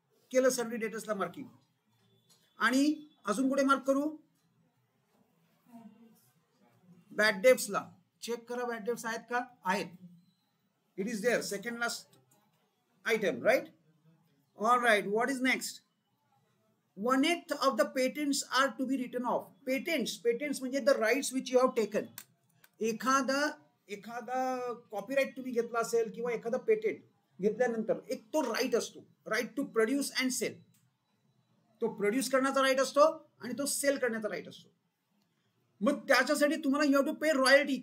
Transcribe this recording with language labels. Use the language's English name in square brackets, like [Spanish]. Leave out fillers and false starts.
[Marathi] केलं sundry डेटर्सला marking. आणि अजून कुठे मार्क करू? बॅड डेट्सला. चेक करा बॅड डेट्स आहेत का, आहेत. [English] It is there, second last item, right. All right, what is next. 1/8 of the patents are to be written off. Patents म्हणजे the rights which you have taken. [Marathi] एखादा copyright तुम्ही घेतला असेल किंवा एखादा पेटेंट घेतल्यानंतर एक तो राईट असतो, [English] Right to produce and sell. [Marathi] तो प्रोड्यूस करण्याचा राईट असतो आणि तो सेल करण्याचा राईट असतो. मग त्याच्यासाठी तुम्हाला [English] You have to pay royalty.